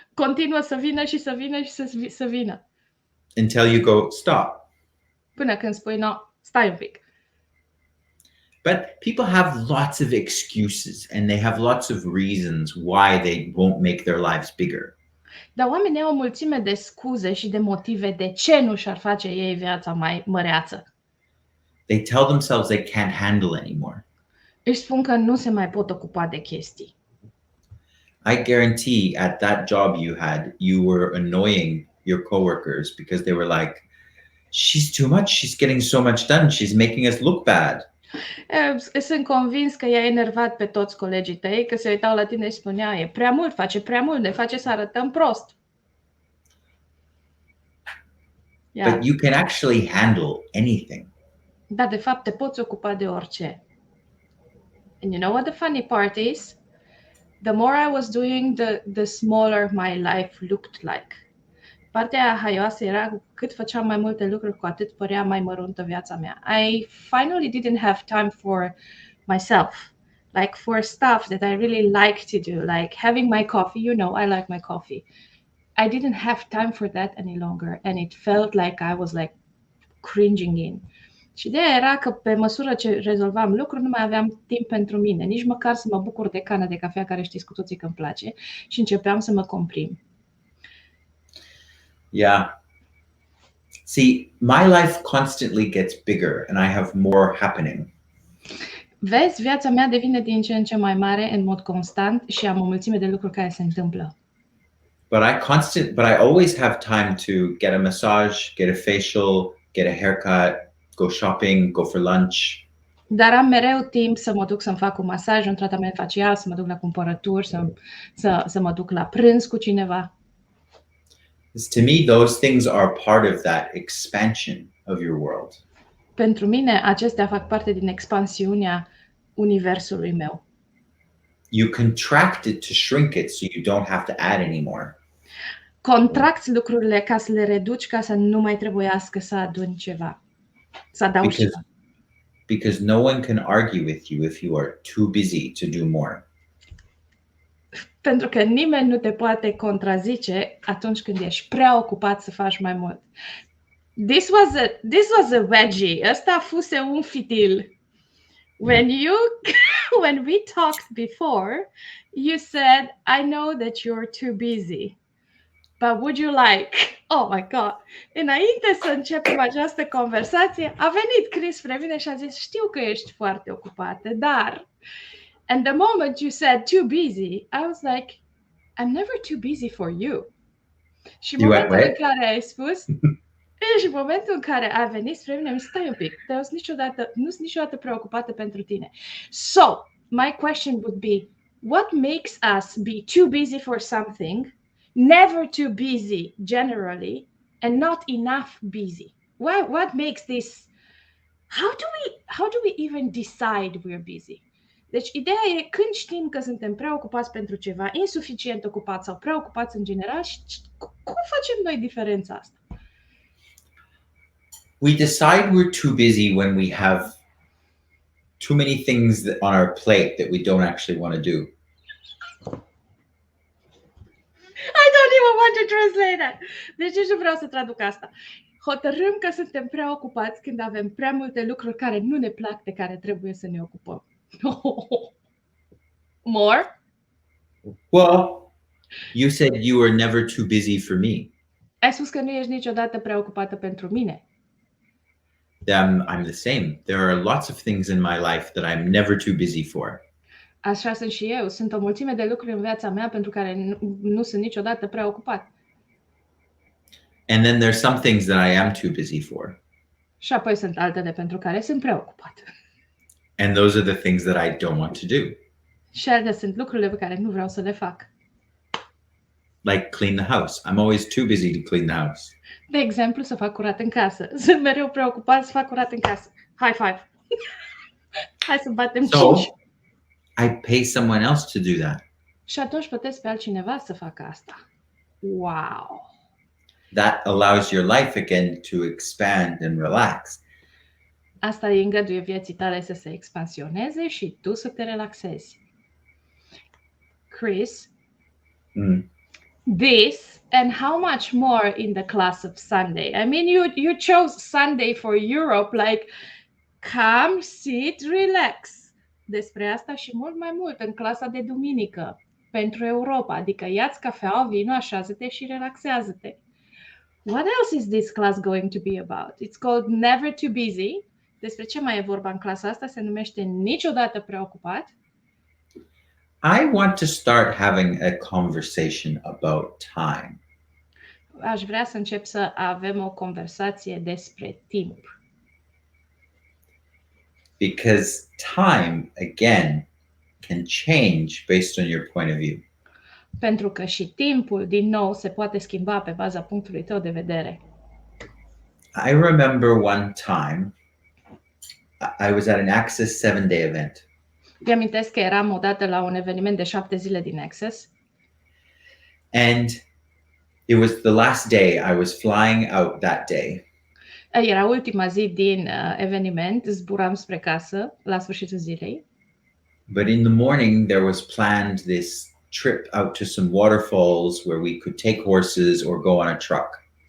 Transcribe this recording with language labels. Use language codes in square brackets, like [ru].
[ro] Continuă să vină și să vină și să vină. [en] Until you go, stop. [ro] Până când spui, no, stai un pic. [en] But people have lots of excuses and they have lots of reasons why they won't make their lives bigger. [ro] Dar oamenii au o mulțime de scuze și de motive de ce nu și-ar face ei viața mai măreață. [en] They tell themselves they can't handle anymore. [ro] Își spun că nu se mai pot ocupa de chestii. [en] I guarantee at that job you were annoying your coworkers because they were like, she's too much, she's getting so much done, she's making us look bad. [ro] Sunt convins că i-a enervat pe toți colegii tăi, că se uitau la tine și spunea, e prea mult, face prea mult, ne face să arătăm prost. [en] Yeah. But you can actually handle anything. [ro] Dar de fapt te poți ocupa de orice. [en] And you know what the funny part is? The more I was doing, the smaller my life looked like. [ro] Partea haioasă era cu cât făceam mai multe lucruri, cu atât părea mai măruntă viața mea. [en] I finally didn't have time for myself, like for stuff that I really like to do, like having my coffee. You know, I like my coffee. I didn't have time for that any longer, and it felt like I was like cringing in. [ro] Și ideea era că pe măsură ce rezolvam lucruri, nu mai aveam timp pentru mine, nici măcar să mă bucur de cana de cafea, care știți cu toții că îmi place, și începeam să mă comprim. [en] Yeah. See, my life constantly gets bigger and I have more happening. [ro] Vezi, viața mea devine din ce în ce mai mare în mod constant și am o mulțime de lucruri care se întâmplă. [en] But I always have time to get a massage, get a facial, get a haircut, go shopping, go for lunch. [ro] Dar am mereu timp să mă duc să-mi fac un masaj, un tratament facial, să mă duc la cumpărături, să mă duc la prânz cu cineva. [en] To me, those things are part of that expansion of your world. [ro] Pentru mine, acestea fac parte din expansiunea universului meu. [en] You contract it to shrink it so you don't have to add anymore. [ro] Contracți lucrurile ca să le reduci, ca să nu mai trebuiască să aduni ceva. Să adaugi ceva. [en] Because no one can argue with you if you are too busy to do more. [ro] Pentru că nimeni nu te poate contrazice atunci când ești prea ocupat să faci mai mult. [en] This was a wedgie. [ro] Ăsta fuse un fitil. [en] When we talked before, you said, I know that you're too busy. But would you like? Oh my God! [ro] Înainte să începem această conversație, a venit Chris spre mine și a zis, știu că ești foarte ocupată, dar... [en] And the moment you said too busy, I was like, I'm never too busy for you. [ro] Și momentul în care ai spus, și momentul în care a venit spre mine, mi stai un pic, nu sunt niciodată preocupată pentru tine. [en] So, my question would be, what makes us be too busy for something, never too busy generally, and not enough busy? What makes this? How do we even decide we're busy? [ro] Deci ideea e când știm că suntem prea ocupați pentru ceva, insuficient ocupați sau prea ocupați în general, și cum facem noi diferența asta? [en] We decide we're too busy when we have too many things on our plate that we don't actually want to do. I don't even want to translate that. [ro] Deci nu vreau să traduc asta. Hotărâm că suntem prea ocupați când avem prea multe lucruri care nu ne plac, de care trebuie să ne ocupăm. [en] More? Well, you said you were never too busy for me. [ro] Ai spus că nu ești niciodată prea ocupată pentru mine. [en] I'm the same. There are lots of things in my life that I'm never too busy for. [ro] Așa sunt și eu. Sunt o mulțime de lucruri în viața mea pentru care nu sunt niciodată prea ocupat. [en] And then there's some things that I am too busy for. [ro] Și apoi sunt altele pentru care sunt preocupat. [en] And those are the things that I don't want to do. [ro] Și altele sunt lucrurile pe care nu vreau să le fac. [en] Like clean the house. I'm always too busy to clean the house. [ro] De exemplu, să fac curat în casă. Sunt mereu preocupat să fac curat în casă. [en] High five! [ro] Hai să batem 5. [en] So I pay someone else to do that. [ro] Și atunci plătesc pe altcineva să facă asta. [en] Wow! That allows your life again to expand and relax. [ro] Asta îi îngăduie vieții tale să se expansioneze și tu să te relaxezi. [en] Chris, this and how much more in the class of Sunday? I mean, you chose Sunday for Europe, like come, sit, relax. [ro] Despre asta și mult mai mult în clasa de duminică pentru Europa, adică ia-ți cafeaua, vino, așează-te și relaxează-te. [en] What else is this class going to be about? It's called Never Too Busy. [ro] Despre ce mai e vorba în clasa asta? Se numește Niciodată preocupat. [en] I want to start having a conversation about time. [ro] Aș vrea să încep să avem o conversație despre timp. [en] Because time, again, can change based on your point of view. [ro] Pentru că și timpul, din nou, se poate schimba pe baza punctului tău de vedere. [en] I remember one time I was at an Access 7-day event. [ro] Îmi amintesc că eram odată la un eveniment de 7 zile din Access. [en] And it was the last day. I was flying out that day. [ro] Era ultima zi din eveniment, zburam spre casă la sfârșitul zilei. [en] But in the morning, there was planned this trip out to some waterfalls where we could take horses or go on a truck.